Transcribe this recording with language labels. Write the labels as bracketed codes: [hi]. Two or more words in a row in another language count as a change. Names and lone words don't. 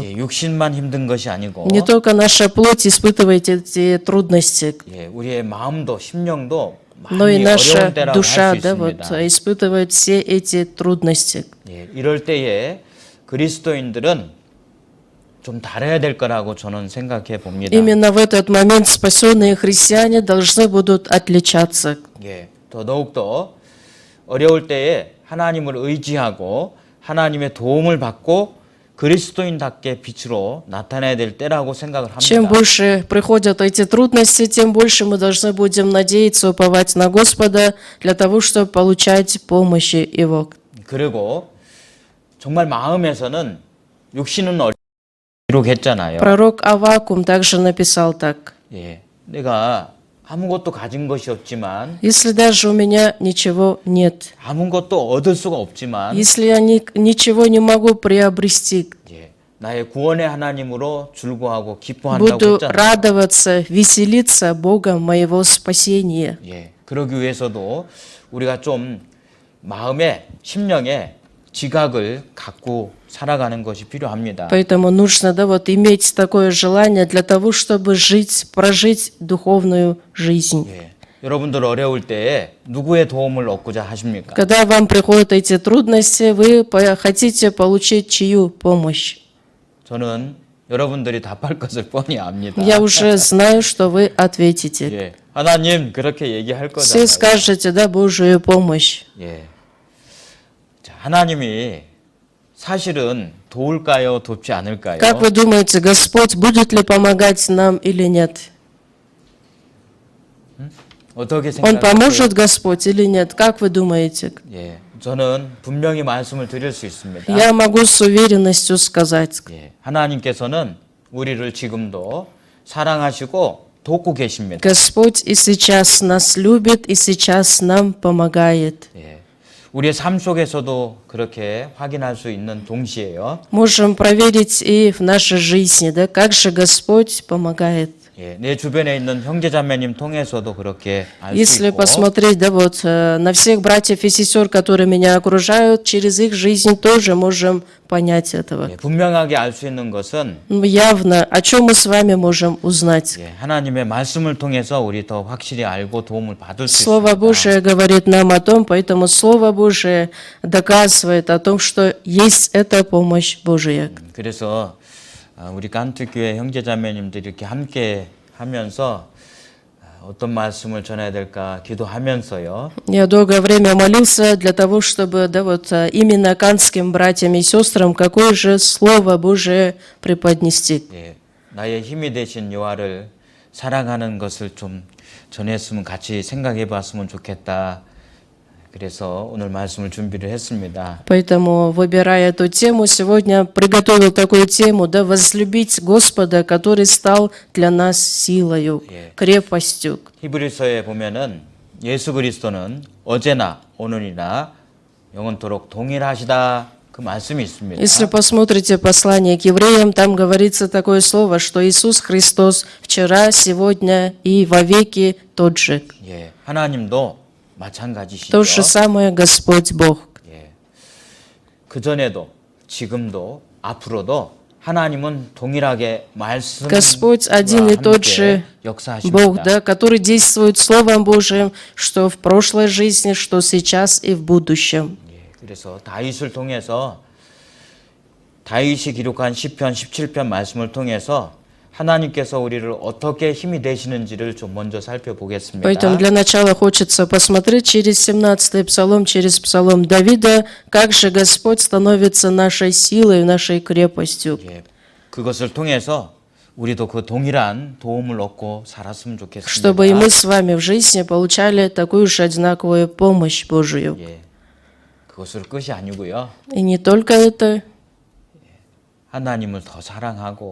[ko] 예, 육신만 힘든 것이 아니고 [ru] Не только наша плоть испытывает эти трудности, [ko] 예, 우리의 마음도 심령도 [ru] но и [ko] 많이 [ru] наша [ko] 어려운 때라고 할 [ru] душа, [ko] 수 [ru] да, вот, [ko] 있습니다. [ru] испытывает все эти трудности. [ko] 예, 이럴 때에 그리스도인들은 좀 다뤄야 될 거라고 저는 생각해 봅니다. [ru] Именно в этот момент спасенные христиане должны будут отличаться. [ko] 예, 더더욱더 어려울 때에 하나님을 의지하고 하나님의 도움을 받고 그리스도인답게 빛으로 나타나야 될 때라고 생각을 [ru] Чем [ko] 합니다. [ru] больше приходят эти трудности, тем больше мы должны будем надеяться, уповать на Господа для того, чтобы получать помощь Его. [ko] 그리고 정말 마음에서는 육신은 기록했잖아요. [ru] Пророк Аввакум также написал так. [ko] 예, 내가 아무것도 가진 것이 없지만 [ru] Если даже у меня ничего нет, [ko] 아무것도 얻을 수가 없지만 [ru] если я ничего не могу приобрести, [ko] 예, 나의 구원의 하나님으로 즐거워하고 기뻐한다고 [ru] буду [ko] 했잖아요. [ru] радоваться, веселиться Богом моего спасения. [ko] 예, 그러기 위해서도 우리가 좀 마음에 심령에 지각을 갖고 살아가는 것이 필요합니다. [ru] Поэтому нужно, да, вот иметь такое желание для того, чтобы прожить духовную жизнь. [ko] 예, 여러분들 어려울 때에 누구의 도움을 얻고자 하십니까? [ru] Когда вам приходят эти трудности, вы хотите получить чью помощь? [ko] 저는 여러분들이 답할 것을 뻔히 압니다. [ru] Я уже знаю, что вы ответите. [ko] 예, 하나님 그렇게 얘기할 [ru] Все [ko] 거잖아요. [ru] скажете, да, Божию помощь. [ko] 예, 자, 하나님이 사실은 도울까요, 돕지 않을까요? [ru] Как вы думаете, Господь будет ли помогать нам или нет? [ko] 어떻게 [ru] Он [ko] 생각하세요? [ru] поможет, Господь, или нет? Как вы думаете? [ko] 예, 저는 분명히 말씀을 드릴 수 있습니다. [ru] Я могу с уверенностью сказать, [ko] 예, 하나님께서는 우리를 지금도 사랑하시고 돕고 계십니다. [ru] Господь и сейчас нас любит, и сейчас нам помогает. [ko] 예, 우리의 삶 속에서도 그렇게 확인할 수 있는 동시에요. [ru] Можем проверить и в нашей жизни, да, как же Господь помогает. [ko] 예, 내 주변에 있는 형제자매님 통해서도 그렇게 알 수 [ru] Если [ko] 있고, [ru] посмотреть, да, вот на всех братьев и сестер, которые меня окружают, через их жизнь тоже можем понять этого. [ko] 예, 분명하게 알 수 있는 것은 [ru] Явно, о чем мы с вами можем узнать. [ko] 예, 하나님의 말씀을 통해서 우리 더 확실히 알고 도움을 받을 수 [ru] Слово [ko] 있습니다. [ru] Божие говорит нам о том, поэтому Слово Божие доказывает о том, что есть эта помощь Божия. [ko] 그래서 우리 깐투교회 형제자매님들이 이렇게 함께 하면서 어떤 말씀을 전해야 될까 기도하면서요. [ru] Я долгое время молился для того, чтобы, да, вот именно канским братьям и сестрам какое же Слово Божие преподнести. [ko] 예, 나의 힘이 되신 여호와를 사랑하는 것을 좀 전했으면 같이 생각해 봤으면 좋겠다. 그래서 오늘 말씀을 준비를 했습니다. [ru] Поэтому, выбирая эту тему, сегодня приготовил такую тему, да, возлюбить Господа, который стал для нас силою, крепостью. [ko] 히브리서에 보면은 예수 그리스도는 어제나 오늘이나 영원토록 동일하시다 그 말씀이 있습니다. [ru] Если посмотрите послание к евреям, там говорится такое слово, что Иисус Христос вчера, сегодня и вовеки тот же. [ko] 예, 하나님도 마찬가지시죠. [ru] То же самое Господь Бог. [ko] 예, 그 전에도 지금도 앞으로도 하나님은 동일하게 말씀과 [ru] Господь один и тот же [ko] 함께 역사하십니다. [ru] Бог, да, который действует Словом Божиим, что в прошлой жизни, что сейчас и в будущем. [ko] 예, 그래서 다윗을 통해서 다윗이 기록한 시편 17편 말씀을 통해서 하나님께서 우리를 어떻게 힘이 되시는지를 좀 먼저 살펴보겠습니다. [ru] Поэтому для начала хочется посмотреть через 17-й псалом, через псалом Давида, как же Господь становится нашей силой, нашей крепостью. [ko] 예, 그것을 통해서 우리도 그 동일한 도움을 얻고 살았으면 좋겠습니다. [ru] Чтобы и мы с вами в жизни получали такую же одинаковую помощь Божию. [ko] 예, 그것을 끝이 아니고요. [ru] И не только это, [ko] 하나님을 더 사랑하고